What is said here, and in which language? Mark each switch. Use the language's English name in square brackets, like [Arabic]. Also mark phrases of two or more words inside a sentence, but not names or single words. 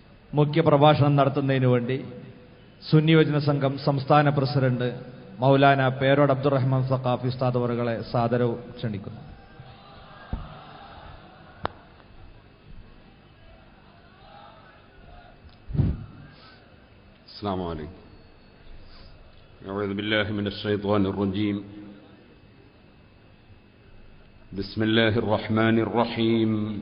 [Malayalam] മുഖ്യപ്രഭാഷണം നടത്തുന്നതിനു വേണ്ടി സുന്നി യുവജന സംഘം സംസ്ഥാന പ്രസിഡന്റ് മൗലാന പേരോട് അബ്ദുറഹ്മാൻ സഖാഫി ഉസ്താദ് അവറുകളെ സാദരവ് ക്ഷണിക്കുന്നു. [Arabic] السلام عليكم. أعوذ بالله من الشيطان الرجيم. بسم الله الرحمن الرحيم.